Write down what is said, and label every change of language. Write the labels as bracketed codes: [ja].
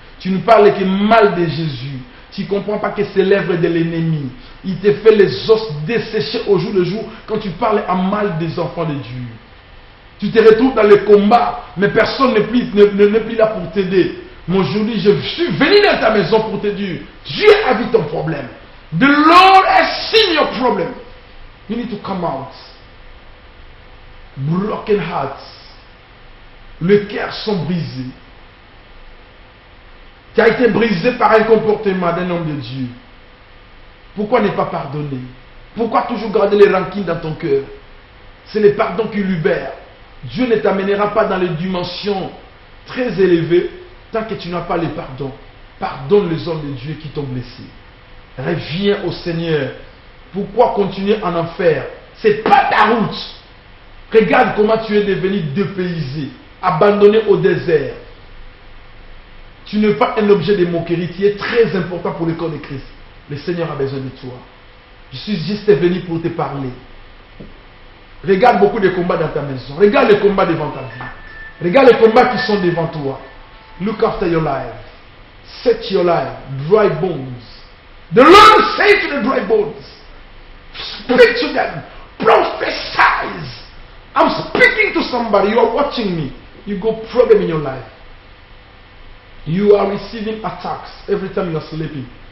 [fr] Tu ne parles que mal de Jésus. Tu ne comprends pas que c'est l'œuvre de l'ennemi. Il te fait les os desséchés au jour le jour quand tu parles à mal des enfants de Dieu. Tu te retrouves dans le combat, mais personne n'est plus là pour t'aider. Mais aujourd'hui, je suis venu dans ta maison pour te dire, Dieu a vu ton problème. [en] The Lord has seen your problem. You need to come out. Broken hearts. [fr] Les cœurs sont brisés. Tu as été brisé par un comportement d'un homme de Dieu. Pourquoi ne pas pardonner? Pourquoi toujours garder les rancines dans ton cœur? C'est le pardon qui libère. Dieu ne t'amènera pas dans les dimensions très élevées tant que tu n'as pas le pardon. Pardonne les hommes de Dieu qui t'ont blessé. Reviens au Seigneur. Pourquoi continuer en enfer? C'est pas ta route. Regarde comment tu es devenu dépaysé, abandonné au désert. Tu n'es pas un objet de moquerie, tu es très important pour le corps de Christ. Le Seigneur a besoin de toi. Je suis juste venu pour te parler. Regarde beaucoup de combats dans ta maison. Regarde les combats devant ta vie. Regarde les combats qui sont devant toi. [en] Look after your life. Set your life. Dry bones. The Lord said to the dry bones, speak to them. Prophesy. I'm speaking to somebody. You are watching me. You got problem in your life. You are receiving attacks every time you are sleeping.